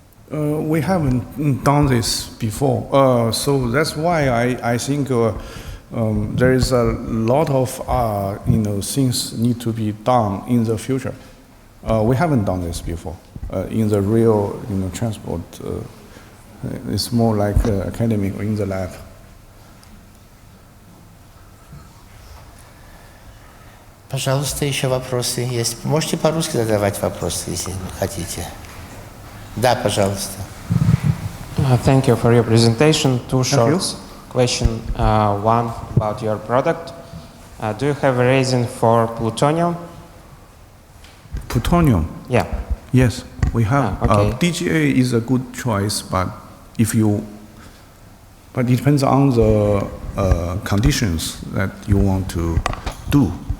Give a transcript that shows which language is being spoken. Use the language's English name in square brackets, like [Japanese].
[English] We haven't done this before, so that's why I think there is a lot of things need to be done in the future. We haven't done this before in the real transport. It's more like academic or in the lab. [Russian] Пожалуйста, еще вопросы есть. Можете по-русски задавать вопросы, если хотите. Да, пожалуйста. [English] Thank you for your presentation. Two short questions. One about your product. Do you have a resin for plutonium? Plutonium? Yeah. Yes, we have. Okay. DGA is a good choice, but it depends on the conditions that you want to do.